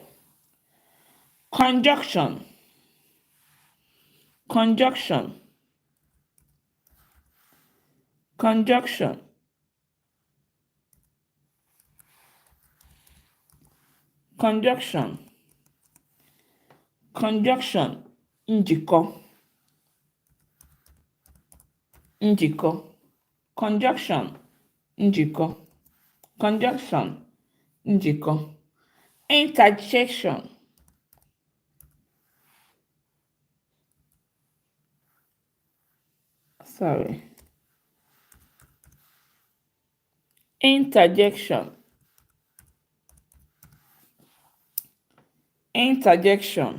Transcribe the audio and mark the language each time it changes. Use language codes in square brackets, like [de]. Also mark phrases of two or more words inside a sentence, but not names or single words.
[en] Conjunction. Conjunction. Conjunction. Conjunction. Conjunction. [ig] Njikọ. Njikọ. [en] Conjunction. Njikọ. Conjunction. [ig] Njikọ. [en] Interjection. Sorry. Interjection. Interjection.